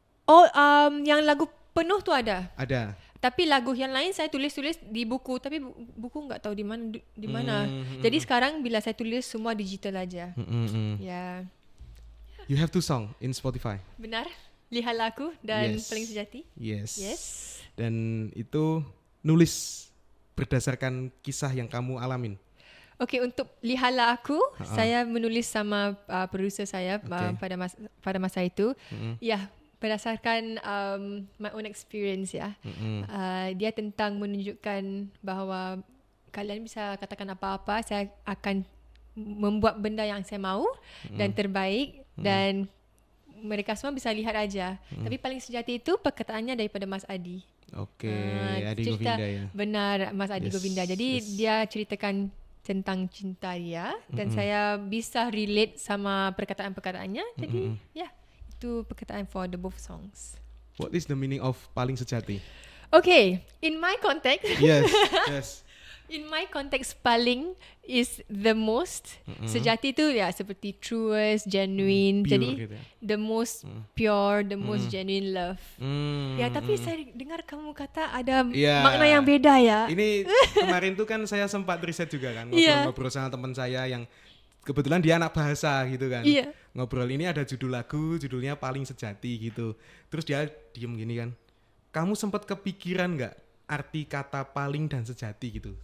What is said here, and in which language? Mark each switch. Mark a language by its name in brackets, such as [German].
[Indonesian] Oh, yang lagu penuh tu ada. Ada. Tapi lagu yang lain saya tulis di buku, tapi buku enggak tahu di mana. Jadi sekarang bila saya tulis semua digital aja. Ya. [English] You have 2 song in Spotify. [Indonesian] Benar? Lihatlah Aku dan [English] Yes. [Indonesian] Paling Sejati. [English] Yes. Yes. [Indonesian] Dan itu nulis berdasarkan kisah yang kamu alamin. Okey, untuk Lihatlah Aku, saya menulis sama producer saya pada masa itu. Ya, berdasarkan [English] my own experience [Indonesian] ya. Dia tentang menunjukkan bahawa kalian bisa katakan apa-apa, saya akan membuat benda yang saya mahu dan terbaik dan mereka semua bisa lihat aja. Tapi Paling Sejati itu perkataannya daripada Mas Adi. Okey, Adi Govinda ya. Benar, Mas Adi Govinda. Jadi dia ceritakan tentang cinta dia dan saya bisa relate sama perkataan-perkataannya. Jadi itu perkataan [English] for the both songs. What is the meaning of Paling Sejati? Okay, in my context, Yes. in my context, paling is the most. [Indonesian] Sejati tu ya seperti [English] truest, genuine. Pure [Indonesian] Jadi gitu ya. [English] the most pure, the most genuine love. [Indonesian] Ya, tapi saya dengar kamu kata ada makna yang beda ya. Ini kemarin tuh kan saya sempat riset juga kan, Iya. ngobrol sama teman saya yang kebetulan dia anak bahasa gitu kan. Iya. Ngobrol ini ada judul lagu, judulnya Paling Sejati gitu. Terus dia diem gini kan, kamu sempat kepikiran nggak arti kata paling dan sejati gitu?